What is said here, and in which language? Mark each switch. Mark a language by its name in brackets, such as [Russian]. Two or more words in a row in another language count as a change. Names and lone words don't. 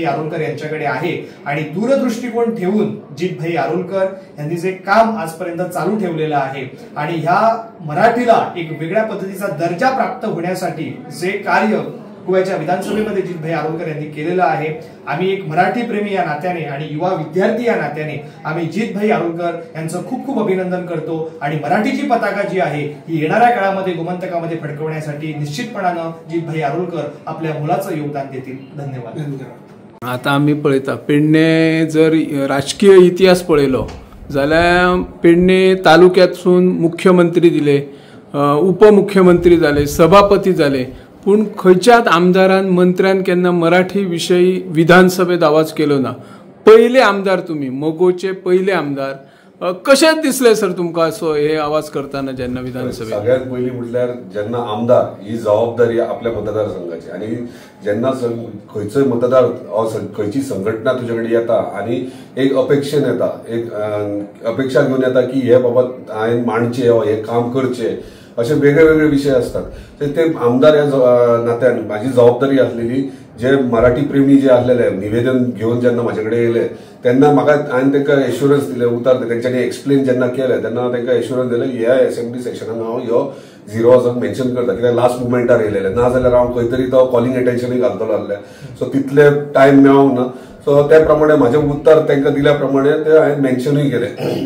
[Marathi] आरोलकर यांच्याकडे आहे आणि दूरदृष्टिकोन ठेवून जितभाई आरोलकर यांनी जे काम आजपर्यंत चालू ठेवलेलं आहे आणि ह्या मराठीला एक वेगळ्या पद्धतीचा दर्जा प्राप्त होण्यासाठी जे कार्य गोव्याच्या विधानसभेमध्ये जितभाई आरोलकर यांनी केलेलं आहे, आम्ही एक मराठी प्रेमी या नात्याने आणि युवा विद्यार्थी या नात्याने आम्ही जितभाई आरोलकर यांचं खूप खूप अभिनंदन करतो आणि मराठीची पताका जी आहे ही येणाऱ्या काळामध्ये गोमंतकामध्ये फडकवण्यासाठी निश्चितपणानं जितभाई आरोलकर आपल्या मुलाचं योगदान देतील। धन्यवाद। [Konkani] आता आम्ही पळयता पेडणे जर राजकीय इतिहास पळयलो जाल्यार पेडणे तालुक्यातून मुख्यमंत्री दिले, उपमुख्यमंत्री झाले, सभापती झाले, पण खंयच्याच आमदारान मंत्र्यान केन्ना मराठी विशयी विधानसभेत आवाज केलो ना। पहिले आमदार तुम्ही मोगोचे पहिले आमदार कशें दिसले सर तुमकां असो हे आवाज करताना जेन्ना विधानसभेत? सगळ्यात पहिली म्हटल्यार जेन्ना आमदार ही जबाबदारी आपल्या मतदारसंघाची आणि जेन्ना खंयचोय मतदार खंयची संघटना तुजे कडेन येता आणि एक अपेक्षेन येता, एक अपेक्षा घेऊन येता की हे बाबा हांवें मांडचे हे काम करचे असे वेगळे वेगळे विषय असतात ते आमदार या नात्यान माझी जबाबदारी असलेली जे मराठी प्रेमी जे असलेले निवेदन घेऊन जेन्ना माझ्याकडे येले तेन्ना म्हाका हांवें तांकां एश्युरन्स दिले, उतर तेंच्यांनी एक्सप्लेन जेन्ना केलें तेन्ना तांकां एश्युरन्स दिलें ह्या [English] assembly session [Konkani] हांव ह्यो 0 वचून मेन्शन करता कित्याक [English] last moment [Konkani] येयलेले ना जाल्यार हांव खंय तरी तो [English] calling attention [Konkani] घालतलो आसलें। सो तितले टायम मेळोंक ना, सो त्या प्रमाणे म्हाजें उत्तर तांकां दिल्या प्रमाणे ते हांवें मेन्शनूय केलें।